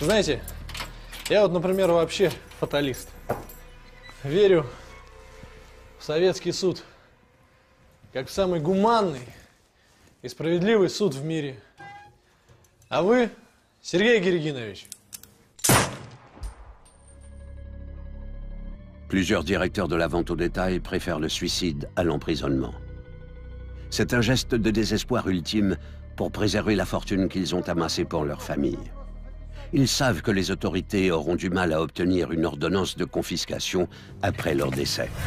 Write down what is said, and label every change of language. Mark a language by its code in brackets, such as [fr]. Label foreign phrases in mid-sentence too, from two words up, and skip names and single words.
[ru] Знаете, я вот, например, вообще фаталист. Верю в советский суд, как в самый гуманный и справедливый суд в мире. А вы, Сергей Гиргинович? [fr] Plusieurs directeurs de la vente au détail préfèrent le suicide à l'emprisonnement. C'est un geste de désespoir ultime pour préserver la fortune qu'ils ont amassée pour leur famille. Ils savent que les autorités auront du mal à obtenir une ordonnance de confiscation après leur décès.